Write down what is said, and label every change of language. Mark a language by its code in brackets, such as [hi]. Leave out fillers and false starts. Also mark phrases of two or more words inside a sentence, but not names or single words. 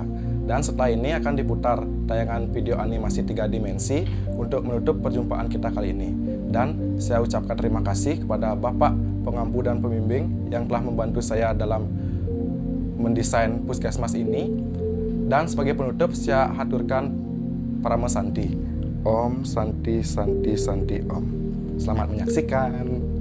[id] Dan setelah ini akan diputar tayangan video animasi 3 dimensi untuk menutup perjumpaan kita kali ini. Dan saya ucapkan terima kasih kepada Bapak pengampu dan pembimbing yang telah membantu saya dalam mendesain puskesmas ini. Dan sebagai penutup saya haturkan Parama Santi. [sa] Om Santi Santi Santi Om. [id] Selamat menyaksikan.